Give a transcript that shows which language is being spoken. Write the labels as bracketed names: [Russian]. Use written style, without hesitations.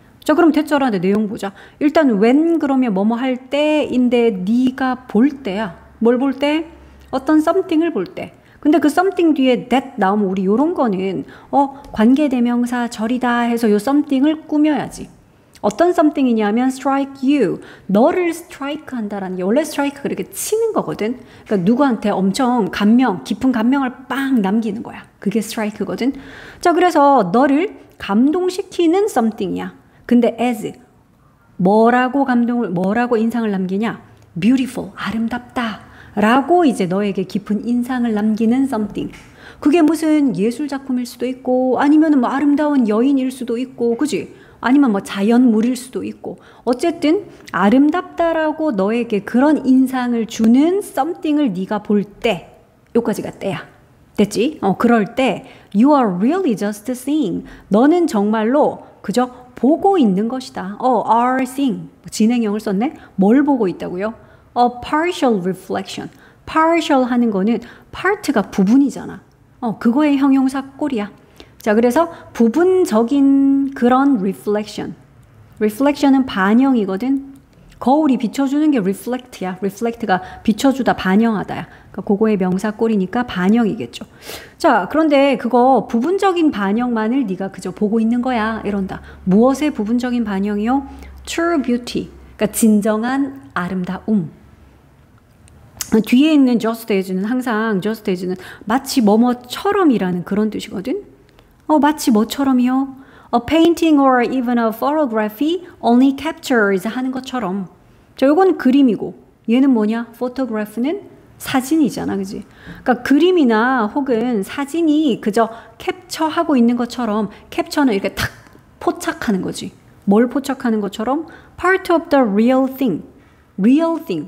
[Korean] 자, 그럼 대절 안에 내용 보자. 일단 when 그러면 뭐뭐 할 때인데 네가 볼 때야. 뭘 볼 때? 어떤 something을 볼 때. 근데 그 something 뒤에 that 나오면 우리 요런 거는 관계대명사 절이다 해서 요 something을 꾸며야지. 어떤 something이냐면 [English] strike you. [Korean] 너를 strike 한다라는 게 원래 strike가 그렇게 치는 거거든. 그러니까 누구한테 엄청 깊은 감명을 빵 남기는 거야. 그게 strike거든. 자, 그래서 너를 감동시키는 something이야. 근데 as 뭐라고 인상을 남기냐? beautiful, 아름답다. 라고 이제 너에게 깊은 인상을 남기는 something. 그게 무슨 예술 작품일 수도 있고 아니면 아름다운 여인일 수도 있고, 그지? 아니면 자연물일 수도 있고, 어쨌든 아름답다라고 너에게 그런 인상을 주는 something을 네가 볼 때, 요까지가 때야. 됐지? 그럴 때 [English] you are really just seeing. [Korean] 너는 정말로 그저 보고 있는 것이다. [English] are seeing. [Korean] 진행형을 썼네. 뭘 보고 있다고요? [English] A partial reflection. [Korean] partial 하는 거는 part가 부분이잖아. 그거의 형용사 꼴이야. 자, 그래서 부분적인 그런 reflection. reflection은 반영이거든. 거울이 비춰주는 게 reflect야. reflect가 비춰주다, 반영하다야. 그러니까 그거의 명사 꼴이니까 반영이겠죠. 자, 그런데 그거 부분적인 반영만을 네가 그저 보고 있는 거야. 이런다. 무엇의 부분적인 반영이요? [English] true beauty. [Korean] 그러니까 진정한 아름다움. 뒤에 있는 just as는 항상 just as는 마치 뭐뭐처럼이라는 그런 뜻이거든. 마치 뭐처럼이요? [English] A painting or even a photography only captures [Korean] 하는 것처럼. 자, 요건 그림이고 얘는 뭐냐? photograph는 사진이잖아, 그지? 그러니까 그림이나 혹은 사진이 그저 캡처하고 있는 것처럼, 캡처는 이렇게 탁 포착하는 거지. 뭘 포착하는 것처럼? [English] part of the real thing. real thing.